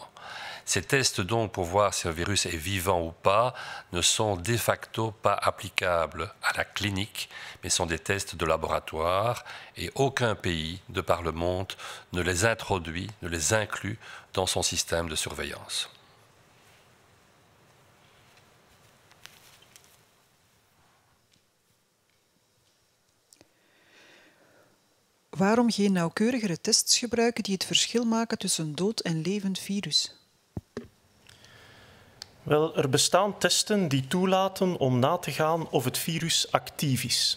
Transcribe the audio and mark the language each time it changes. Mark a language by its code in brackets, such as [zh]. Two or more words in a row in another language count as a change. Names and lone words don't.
[fr] Ces tests donc pour voir si un virus est vivant ou pas ne sont de facto pas applicables à la clinique, mais sont des tests de laboratoire et aucun pays de par le monde ne les introduit, ne les inclut dans son système de surveillance. [nl] Waarom geen nauwkeurigere tests gebruiken die het verschil maken tussen dood en levend virus? Wel, er bestaan testen die toelaten om na te gaan of het virus actief is.